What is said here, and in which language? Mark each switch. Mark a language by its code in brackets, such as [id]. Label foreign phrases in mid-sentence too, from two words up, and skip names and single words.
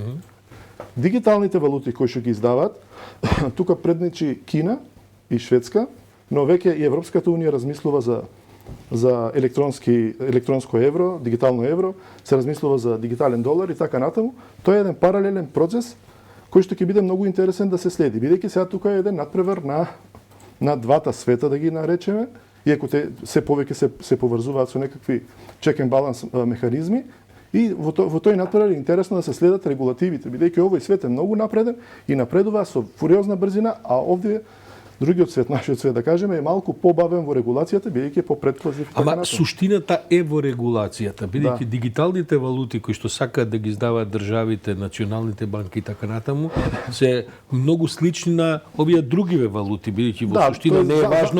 [mk] Дигиталните валути кои што ги издаваат, тука предничи Кина и Шведска, но веќе и Европската унија размислува за електронско евро, дигитално евро, се размислува за дигитален долар и така натаму. Тоа е еден паралелен процес кој што ќе биде многу интересен да се следи, бидејќи сега тука е еден надпревар на двата света, да ги наречеме, иако те се повеќе се поврзуваат со некакви [en] check and balance [mk] механизми. И во тој надпревар е интересно да се следат регулативите, бидејќи овој свет е многу напреден и напредува со фуриозна брзина, а овде другиот свет, нашиот свет, да кажеме, е малку побавен во регулацијата, бидејќи е попредкласив. Ама суштината е во регулацијата, бидејќи дигиталните валути кои што сакаат да ги издаваат државите, националните банки и така натаму, се многу слични на овие другиве валути, бидејќи во суштина не е важно